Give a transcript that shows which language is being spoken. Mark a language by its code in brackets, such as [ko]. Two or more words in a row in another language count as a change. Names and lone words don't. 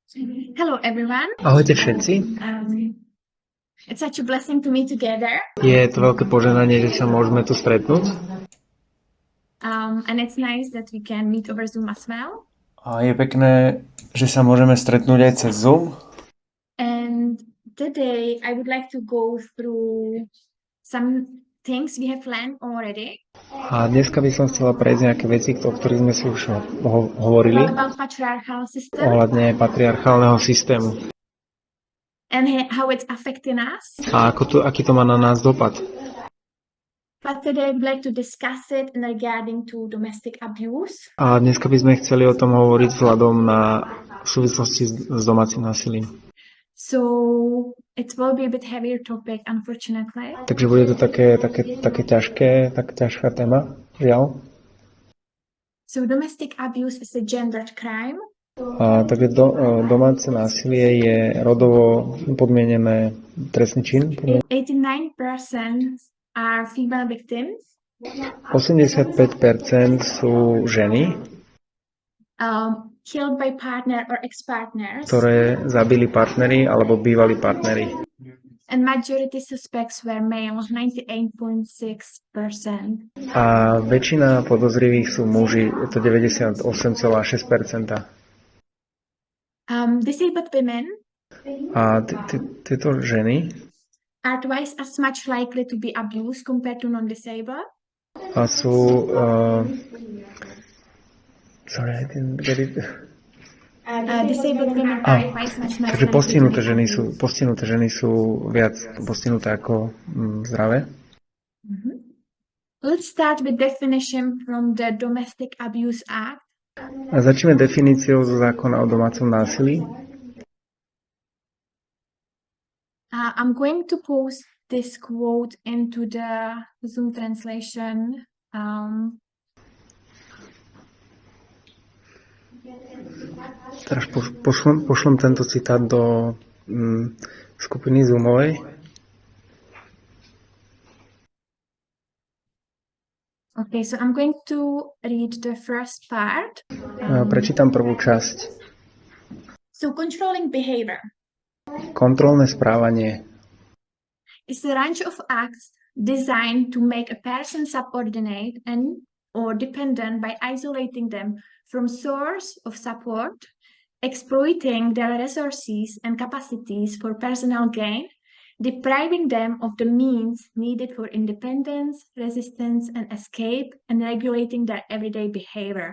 [en] Hello, everyone. [sk] Ahojte všetci. [en] It's such a blessing to meet together. [sk] Je to veľké požehnanie, že sa môžeme tu stretnúť. [en] And it's nice that we can meet over Zoom as well. [sk] A je pekné, že sa môžeme stretnúť aj cez Zoom. [en] And today I would like to go through some things we have learned already. [sk] A dneska by som chcela prejsť nejaké veci, o ktorých sme si už hovorili. [en] About patriarchal system [sk] Ohľadne patriarchálneho systému. [en] and how it's affecting us. [sk] A aký to má na nás dopad. [en] But today I would like to discuss it regarding to domestic abuse. [sk] A dneska by sme chceli o tom hovoriť vzhľadom na súvislosti s domácim násilím. [en] So it will be a bit heavier topic, unfortunately. [sk] Takže bude to také ťažká téma, žiaľ. [en] So domestic abuse is a gendered crime. [sk] Takže domáce násilie je rodovo podmienené trestný čin. [en] 89% are female victims. [sk] 85% sú ženy, [en] Killed by partner or ex-partners. [sk] ktoré zabili partneri alebo bývalí partneri. [en] And majority suspects were male, 98.6%. [sk] A väčšina podozrivých sú muži, je to 98,6%. [en] Disabled women [sk] A tieto ženy [en] are twice as much likely to be abused compared to non-disabled. sú sorry, I didn't get it. Disabled women are twice as much [sk] Takže [en] likely to be [sk] postihnuté ženy sú viac postihnuté ako zdravé. [en] Let's start with definition from the Domestic Abuse Act. [sk] A začneme definíciou zo zákona o domácom násilí. [en] I'm going to post this quote into the Zoom translation. [sk] Teraz pošlem tento citát do skupiny Zoomovej. [en] Okay, so I'm going to read the first part. [sk] Prečítam prvú časť. [en] So controlling behavior [sk] Kontrolné správanie [en] is a range of acts designed to make a person subordinate and or dependent by isolating them from source of support, exploiting their resources and capacities for personal gain, depriving them of the means needed for independence, resistance, and escape, and regulating their everyday behavior.